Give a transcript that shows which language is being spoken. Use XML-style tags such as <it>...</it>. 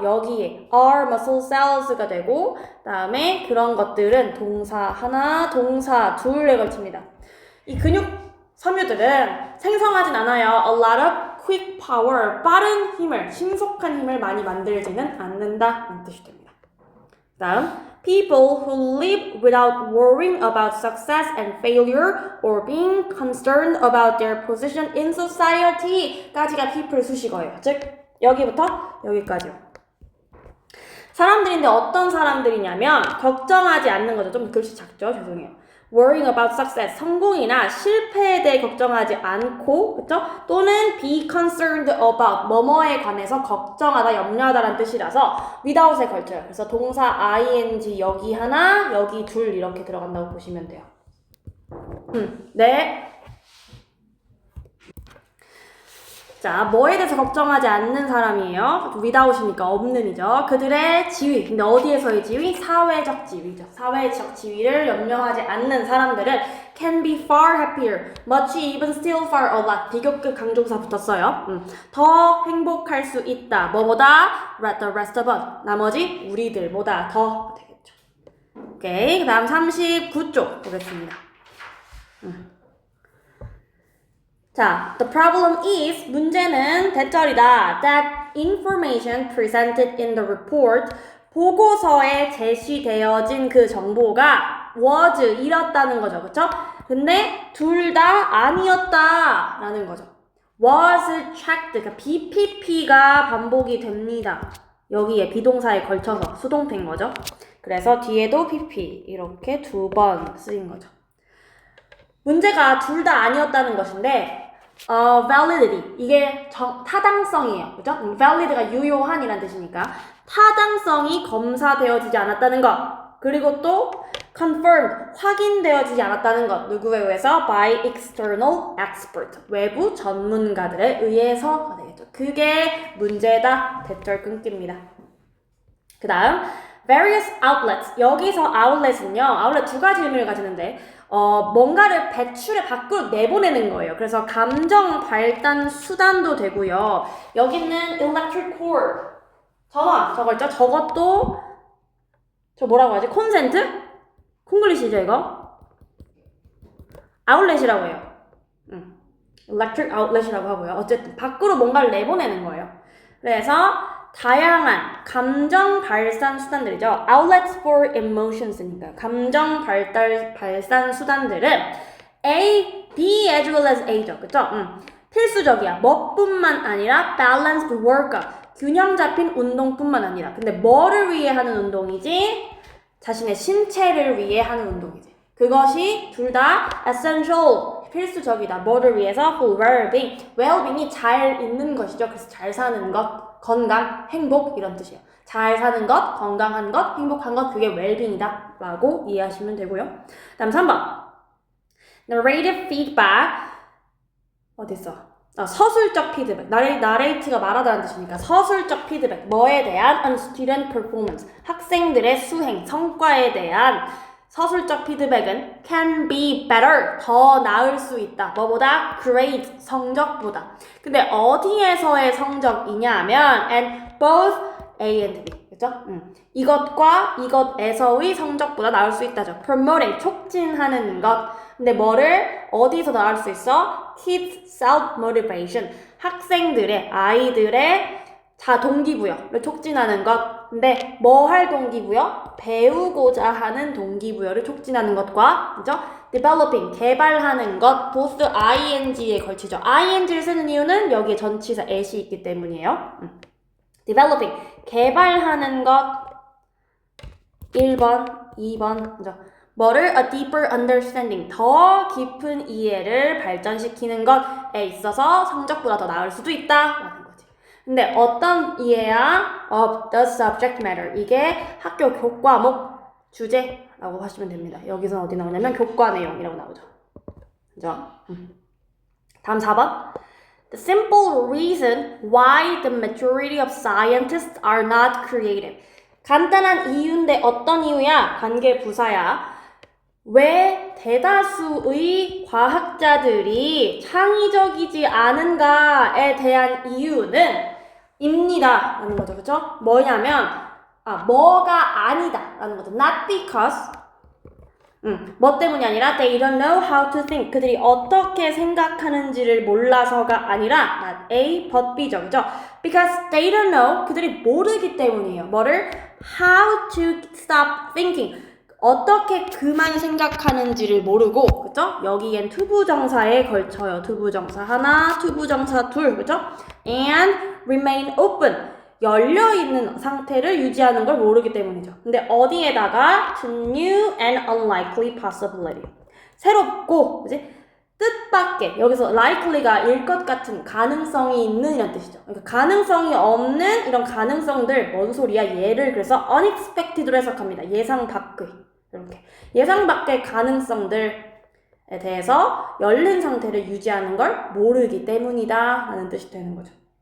<ko>여기에</ko> <en>are muscle cells</en> <ko>가 되고 다음에 그런 것들은 동사 하나, 동사 둘에 걸칩니다. 이 근육 섬유들은 생성하진 않아요.</ko> <en>A lot of quick power,</en> <ko>빠른 힘을, 신속한 힘을 많이 만들지는 않는다 라는 뜻이 됩니다.</ko> <en>다음, people who live without worrying about success and failure or being concerned about their position in society</en> <ko>까지가</ko> <en>people</en> <ko>수식어예요. 즉, 여기부터 여기까지요. 사람들인데 어떤 사람들이냐면 걱정하지 않는 거죠. 좀 글씨 작죠? 죄송해요.</ko> <en>worrying about success,</en> <ko>성공이나 실패에 대해 걱정하지 않고, 그쵸? 또는 be concerned about, 뭐뭐에 관해서 걱정하다, 염려하다라는 뜻이라서 without에 걸쳐요. 그래서 동사 ing 여기 하나, 여기 둘 이렇게 들어간다고 보시면 돼요. 네. 자, 뭐에 대해서 걱정하지 않는 사람이에요? without이니까 없는이죠. 그들의 지위. 근데 어디에서의 지위? 사회적 지위죠. 사회적 지위를 염려하지 않는 사람들은</ko> <en>can be far happier, much, even, still, far, a lot.</en> <ko>비교급 강조사 붙었어요. 더 행복할 수 있다. 뭐보다?</ko> <en>the rest of us.</en> <ko>나머지 우리들보다 더 되겠죠. 오케이. 그 다음 39쪽 보겠습니다. 자,</ko> <en>the problem is,</en> <ko>문제는 대절이다.</ko> <en>That information presented in the report,</en> <ko>보고서에 제시되어진 그 정보가 was 이렇다는 거죠. 그쵸? 근데 둘 다 아니었다 라는 거죠.</ko> <en>was checked.</en> <ko>그러니까 BPP가 반복이 됩니다. 여기에 비동사에 걸쳐서 수동태인 거죠. 그래서 뒤에도 PP 이렇게 두 번 쓰인 거죠. 문제가 둘 다 아니었다는 것인데 validity 이게 타당성이에요. 그죠? valid가 유효한이란 뜻이니까 타당성이 검사되어지지 않았다는 것. 그리고 또</ko> <en>confirmed</en> <ko>확인되어지지 않았다는 것. 누구에 의해서?</ko> <en>by external expert</en> <ko>외부 전문가들에 의해서가 되겠죠. 그게 문제다. 대절 끊깁니다. 그 다음</ko> <en>various outlets.</en> <ko>여기서 outlet은요. outlet 두 가지 의미를 가지는데 뭔가를 배출해 밖으로 내보내는 거예요. 그래서 감정 발단 수단도 되고요. 여기는</ko> <en>electric cord.</en> <ko>전화 저거 있죠? 저것도 저 뭐라고 하지? 콘센트? 콩글리시죠 이거? 아웃렛이라고 해요. electric outlet이라고 하고요. 어쨌든 밖으로 뭔가를 내보내는 거예요. 그래서 다양한 감정 발산 수단들이죠.</ko> <en>outlets for emotions</en> <ko>니까 감정 발산 수단들은 A, B as well as A죠. 그쵸? 필수적이야. 뭐뿐만 아니라</ko> <en>balanced workout</en> <ko>균형 잡힌 운동뿐만 아니라 근데 뭐를 위해 하는 운동이지? 자신의 신체를 위해 하는 운동이지. 그것이 둘 다 essential 필수적이다. 뭐를 위해서?</ko> <en>for well-being.</en> <ko>well-being이 잘 있는 것이죠. 그래서 잘 사는 것, 건강, 행복 이런 뜻이에요. 잘 사는 것, 건강한 것, 행복한 것 그게 well-being이다 라고 이해하시면 되고요. 다음 3번 narrative feedback 어딨어? 서술적 피드백. 나레이트가 말하다는 뜻이니까 서술적 피드백. 뭐에 대한?</ko> <en>on student performance.</en> <ko>학생들의 수행, 성과에 대한 서술적 피드백은</ko> <en>can be better.</en> <ko>더 나을 수 있다. 뭐보다? grade. 성적보다. 근데 어디에서의 성적이냐 하면</ko> <en>and both A and B.</en> <ko>그죠? 이것과 이것에서의 성적보다 나을 수 있다죠. promoting. 촉진하는 것. 근데 뭐를 어디서 나올 수 있어?</ko> <en>kids self-motivation.</en> <ko>학생들의, 아이들의 동기부여를 촉진하는 것. 근데 뭐 할 동기부여? 배우고자 하는 동기부여를 촉진하는 것과 그죠? developing, 개발하는 것. both ing에 걸치죠. ing를 쓰는 이유는 여기에 전치사 at이 있기 때문이에요. developing, 개발하는 것. 1번, 2번, 그죠? 뭐를</ko> <en>a deeper understanding,</en> <ko>더 깊은 이해를 발전시키는 것에 있어서 성적보다 더 나을 수도 있다라는 거지. 근데 어떤 이해야?</ko> <en>of the subject matter.</en> <ko>이게 학교 교과목 주제라고 하시면 됩니다. 여기서는 어디 나오냐면 교과 내용이라고 나오죠. 그죠? 다음 4번.</ko> <en>The simple reason why the majority of scientists are not creative.</en> <ko>간단한 이유인데 어떤 이유야? 관계 부사야. 왜 대다수의 과학자들이 창의적이지 않은가에 대한 이유는 입니다 라는 거죠. 그쵸? 뭐냐면 뭐가 아니다 라는 거죠.</ko> <en>not because</en> <ko>뭐 때문이 아니라</ko> <en>they don't know how to think.</en> <ko>그들이 어떻게 생각하는지를 몰라서가 아니라 not A but B죠. 그죠?</ko> <en>because they don't know.</en> <ko>그들이 모르기 때문이에요. 뭐를?</ko> <en>how to stop thinking.</en> <ko>어떻게 그만 생각하는지를 모르고, 그죠? 여기엔 투부정사에 걸쳐요. 투부정사 하나, 투부정사 둘, 그죠?</ko> <en>and remain open.</en> <ko>열려있는 상태를 유지하는 걸 모르기 때문이죠. 근데 어디에다가</ko> <en>to new and unlikely possibility.</en> <ko>새롭고, 그지? 뜻밖의, 여기서 likely가 일 것 같은 가능성이 있는 이런 뜻이죠. 그러니까 가능성이 없는 이런 가능성들, 뭔 소리야? 얘를 그래서 unexpected로 해석합니다. 예상 밖의. 이렇게. 예상 밖의 가능성들에 대해서 열린 상태를 유지하는 걸 모르기 때문이다 라는 뜻이 되는 거죠.</ko>